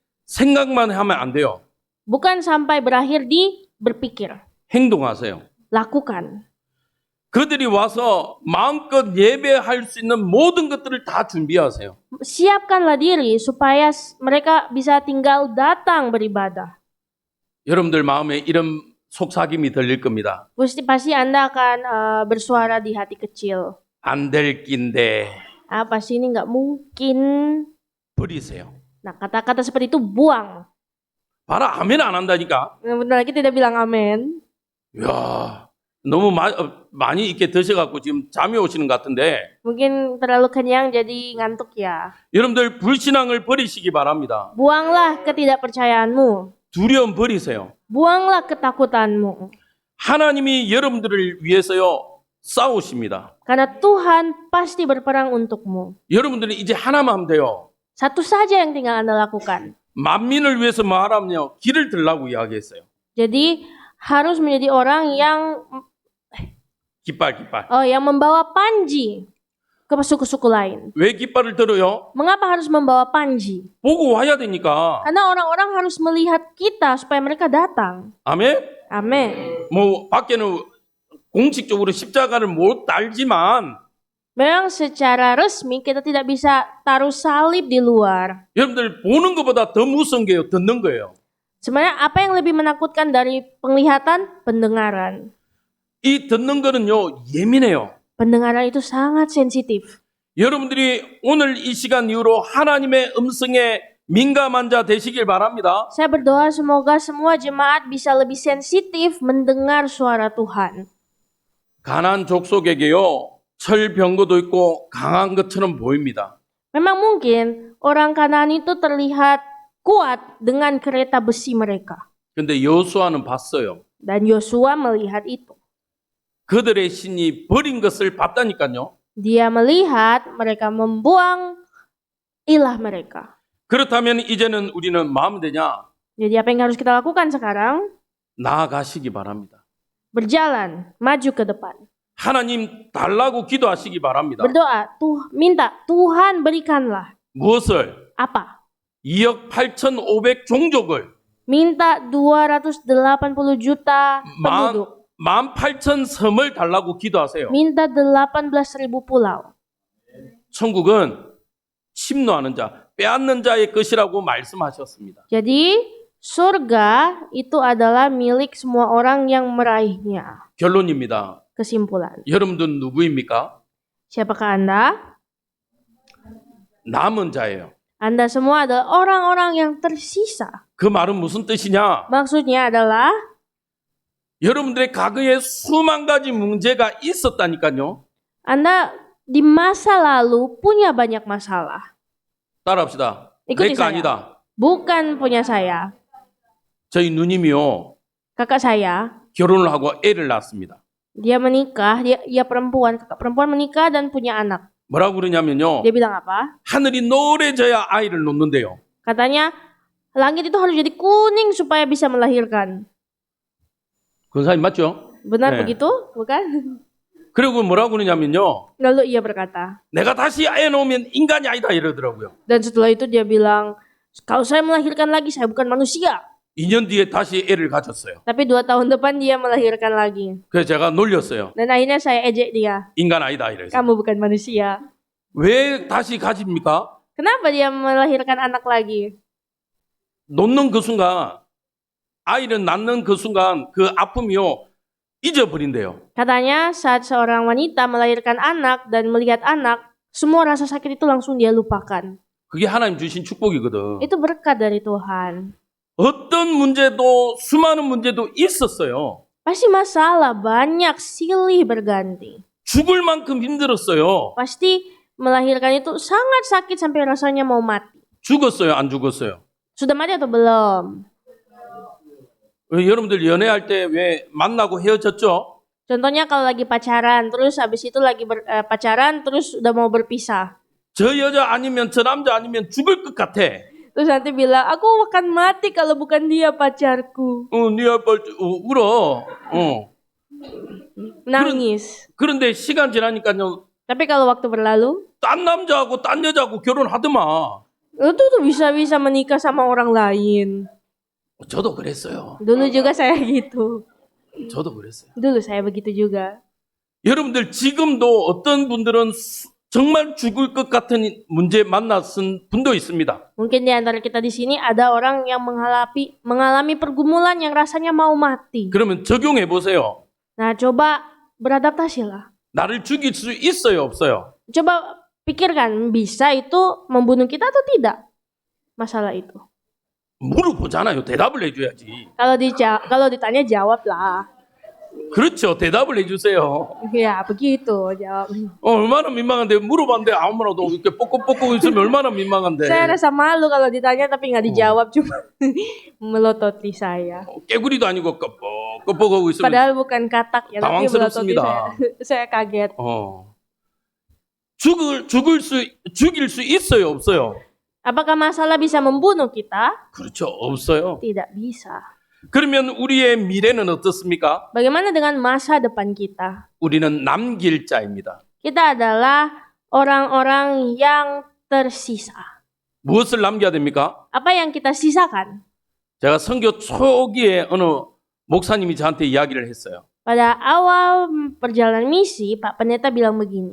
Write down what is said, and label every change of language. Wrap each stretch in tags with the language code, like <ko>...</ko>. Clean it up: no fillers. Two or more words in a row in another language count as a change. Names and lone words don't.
<ko>생각만 하면 안 돼요.</ko> <id>Bukan sampai berakhir di berpikir.</id> <ko>행동하세요.</ko> <id>Lakukan.</id> <ko>그들이 와서 마음껏 예배할 수 있는 모든 것들을 다 준비하세요.</ko> <id>Siapkanlah diri supaya mereka bisa tinggal datang beribadah.</id> <ko>여러분들 마음에 이런 속삭임이 들릴 겁니다.</ko> <id>Pasti Anda akan bersuara di hati kecil.</id> <ko>안 될 낀데</ko> <id>Apa sih ini nggak mungkin?</id> <ko>버리세요.</ko> <id>Nah, kata-kata seperti itu buang.</id> <ko>봐라, 아멘 안 한다니까.</ko> <id>Bentar lagi tidak bilang amin.</id> <ko>이야, 너무 많이 이렇게 드셔갖고 지금 잠이 오시는 것 같은데</ko> <id>Mungkin terlalu kenyang jadi ngantuk ya.</id> <ko>여러분들 불신앙을 버리시기 바랍니다.</ko> <id>Buanglah ketidakpercayaanmu.</id> <ko>두려움 버리세요.</ko> <id>Buanglah ketakutanmu.</id> <ko>하나님이 여러분들을 위해서요 싸우십니다.</ko> <id>Karena Tuhan pasti berperang untukmu.</id> <ko>여러분들은 이제 하나만 하면 돼요.</ko> <id>Satu saja yang tinggal Anda lakukan.</id> <ko>만민을 위해서 말하면요 길을 들라고 이야기했어요.</ko> <id>Jadi harus menjadi orang yang</id> <ko>깃발.</ko> <id>yang membawa panji ke suku-suku lain.</id> <ko>왜 깃발을 들어요?</ko> <id>Mengapa harus membawa panji?</id> <ko>보고 와야 되니까.</ko> <id>Karena orang-orang harus melihat kita supaya mereka datang.</id> <ko>아멘.</ko> <id>Amin.</id> <ko>뭐 밖에는 공식적으로 십자가를 못 달지만</ko> <id>Memang secara resmi kita tidak bisa taruh salib di luar.</id> <ko>여러분들 보는 것보다 더 무서운 게요 듣는 거예요.</ko> <id>Sebenarnya apa yang lebih menakutkan dari penglihatan? Pendengaran.</id> <ko>이 듣는 거는요 예민해요.</ko> <id>Pendengaran itu sangat sensitif.</id> <ko>여러분들이 오늘 이 시간 이후로 하나님의 음성에 민감한 자 되시길 바랍니다.</ko> <id>Saya berdoa semoga semua jemaat bisa lebih sensitif mendengar suara Tuhan.</id> <ko>가나안 족속에게요 철병거도 있고 강한 것처럼 보입니다.</ko> <id>Memang mungkin orang Kanaan itu terlihat kuat dengan kereta besi mereka.</id> <ko>근데 여호수아는 봤어요.</ko> <id>Dan Yosua melihat itu.</id> <ko>그들의 신이 버린 것을 봤다니까요.</ko> <id>Dia melihat mereka membuang ilah mereka.</id> <ko>그렇다면 이제는 우리는 마음 되냐?</ko> <id>Jadi apa yang harus kita lakukan sekarang?</id> <ko>나아가시기 바랍니다.</ko> <id>Berjalan, maju ke depan.</id> <ko>하나님 달라고 기도하시기 바랍니다.</ko> <id>Berdoa, minta Tuhan berikanlah.</id> <ko>무엇을?</ko> <id>Apa?</id> <ko>2억 8,500 종족을</ko> <id>Minta 280 juta penduduk.</id> <ko>18,000 섬을 달라고 기도하세요.</ko> <id>Minta 18.000 pulau.</id> <ko>천국은 침노하는 자, 빼앗는 자의 것이라고 말씀하셨습니다.</ko> <id>Jadi surga itu adalah milik semua orang yang meraihnya.</id> <ko>결론입니다.</ko> <id>Kesimpulan.</id> <ko>여러분들 누구입니까?</ko> <id>Siapakah Anda?</id> <ko>남은 자예요.</ko> <id>Anda semua adalah orang-orang yang tersisa.</id> <ko>그 말은 무슨 뜻이냐?</ko> <id>Maksudnya adalah</id> <ko>여러분들의 과거에 수만 가지 문제가 있었다니까요.</ko> <id>Anda di masa lalu punya banyak masalah.</id> <ko>따라합시다.</ko> <id>ikuti</id> <ko>내가</ko> <id>saya.</id> <ko>아니다.</ko> <id>Bukan punya saya.</id> <ko>저희 누님이요.</ko> <id>Kakak saya,</id> <ko>결혼을 하고 애를 낳았습니다.</ko> <id>dia menikah, dia perempuan, kakak perempuan menikah dan punya anak.</id> <ko>뭐라고 그러냐면요.</ko> <id>Dia bilang apa?</id> <ko>하늘이 노래져야 아이를 놓는데요.</ko> <id>Katanya, langit itu harus jadi kuning supaya bisa melahirkan.</id> <ko>권사님 맞죠?</ko> <id>Benar</id> <ko>네.</ko> <id>begitu? Bukan?</id> <ko>그리고 뭐라고 그러냐면요.</ko> <id>Lalu ia berkata,</id> <ko>내가 다시 애 놓으면 인간이 아니다 이러더라고요.</ko> <id>dan setelah itu dia bilang, kalau saya melahirkan lagi, saya bukan manusia.</id> <ko>2년 뒤에 다시 애를 가졌어요.</ko> <id>Tapi 2 tahun depan dia melahirkan lagi.</id> <ko>그래서 제가 놀렸어요.</ko> <id>Dan akhirnya saya ejek dia.</id> <ko>인간 아니다 이래서.</ko> <id>Kamu bukan manusia.</id> <ko>왜 다시 가집니까?</ko> <id>Kenapa dia melahirkan anak lagi?</id> <ko>놓는 그 순간 아이를 낳는 그 순간 그 아픔이요 잊어버린대요.</ko> <id>Katanya saat seorang wanita melahirkan anak dan melihat anak, semua rasa sakit itu langsung dia lupakan.</id> <ko>그게 하나님 주신 축복이거든.</ko> <id>Itu berkat dari Tuhan.</id> <ko>어떤 문제도 수많은 문제도 있었어요.</ko> <id>Pasti masalah banyak, silih berganti.</id> <ko>죽을 만큼 힘들었어요.</ko> <id>Pasti melahirkan itu sangat sakit sampai rasanya mau mati.</id> <ko>죽었어요? 안 죽었어요?</ko> <id>Sudah mati atau belum?</id> <ko>여러분들 연애할 때 왜 만나고 헤어졌죠?</ko> <id>Contohnya kalau lagi pacaran, terus habis itu lagi pacaran, terus udah mau berpisah.</id> <ko>저 여자 아니면 저 남자 아니면 죽을 것 같아.</ko> <id>Terus nanti bilang, aku akan mati kalau bukan dia pacarku.</id> <ko>네 아빠 울어.</ko> <id>Nangis.</id> <ko>그런데 시간 지나니까요.</ko> <id>Tapi kalau waktu berlalu,</id> <ko>딴 남자하고 딴 여자하고 결혼하더만.</ko> <id>Lu tuh bisa-bisa menikah sama orang lain.</id> <ko>저도 그랬어요.</ko> <id>Dulu juga saya gitu.</id> <ko>저도 그랬어요.</ko> <id>Dulu saya begitu juga.</id> <ko>여러분들 지금도 어떤 분들은 정말 죽을 것 같은 문제 만났은 분도 있습니다.</ko> <id>Mungkin di antara kita di sini ada orang yang mengalami pergumulan yang rasanya mau mati.</id> <ko>그러면 적용해 보세요.</ko> <id>Nah, coba beradaptasilah.</id> <ko>나를 죽일 수 있어요, 없어요?</ko> <id>Coba pikirkan, bisa itu membunuh kita atau tidak? Masalah itu.</id> <ko>물어보잖아요. 대답을 해줘야지.</ko> <id>Kalau ditanya jawablah.</id> <ko>그렇죠. 대답을 해주세요.</ko> <id>Ya, begitu jawab.</id> <ko>얼마나 민망한데 물어봤는데 아무나도 이렇게 뻑뻑뻑뻑 있으면 얼마나 민망한데.</ko> <id>Saya rasa malu kalau ditanya tapi nggak dijawab, cuma melototi saya.</id> <ko>깨구리도 아니고 껍뻑껍뻑하고 있으면</ko> <id>Padahal bukan katak ya, tapi melototi</id> <ko>당황스럽습니다.</ko> <id>saya kaget.</id> <ko>죽일 수 있어요, 없어요?</ko> <id>Apakah masalah bisa membunuh kita?</id> <ko>그렇죠, 없어요.</ko> <id>Tidak bisa.</id> <ko>그러면 우리의 미래는 어떻습니까?</ko> <id>Bagaimana dengan masa depan kita?</id> <ko>우리는 남길 자입니다.</ko> <id>Kita adalah orang-orang yang tersisa.</id> <ko>무엇을 남겨야 됩니까?</ko> <id>Apa yang kita sisakan?</id> <ko>제가 선교 초기에 어느 목사님이 저한테 이야기를 했어요.</ko> <id>Pada awal perjalanan misi, Pak Pendeta bilang begini.</id>